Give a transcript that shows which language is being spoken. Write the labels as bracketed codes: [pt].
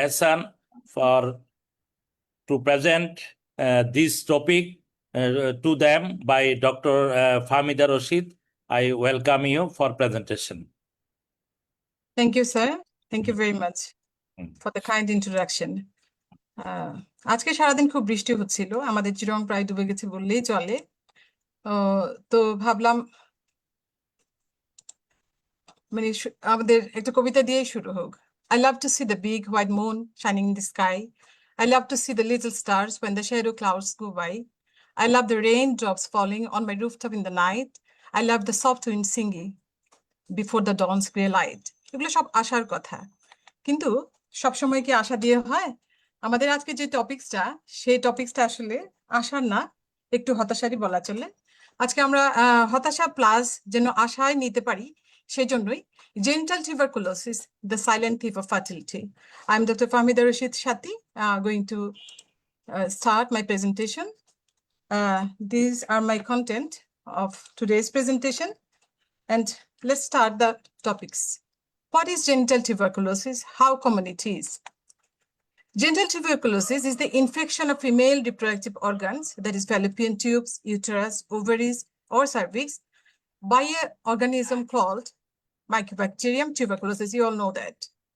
[en] Hassan to present this topic to them by Dr. Fahmida Rashid. I welcome you for presentation. Thank you, sir. Thank you very much for the kind introduction. [bn] আজকে সারাদিন খুব বৃষ্টি হচ্ছিল, আমাদের চিরং প্রায় ডুবে গেছে বললেই চলে। তো ভাবলাম মানে আমাদের একটা কবিতা দিয়েই শুরু হোক। [en] I love to see the big white moon shining in the sky. I love to see the little stars when the shadow clouds go by. I love the raindrops falling on my rooftop in the night. I love the soft wind singing before the dawn's grey light. [bn] এগুলো সব আশার কথা, কিন্তু সবসময় কি আশা দিয়ে হয়? আমাদের আজকে যে টপিকসটা, সেই টপিকসটা আসলে আশার না, একটু হতাশারই বলা চলে। আজকে আমরা হতাশা প্লাস যেন আশায় নিতে পারি, সেজন্যই [en] genital tuberculosis, the silent thief of fertility. I'm Dr. Fahmida Rashid Shathi, going to start my presentation. These are my content of today's presentation, and let's start the topics. What is genital tuberculosis? How common it is? Genital tuberculosis is the infection of female reproductive organs, that is fallopian tubes, uterus, ovaries, or cervix, by an organism called Mycobacterium tuberculosis. You all know that.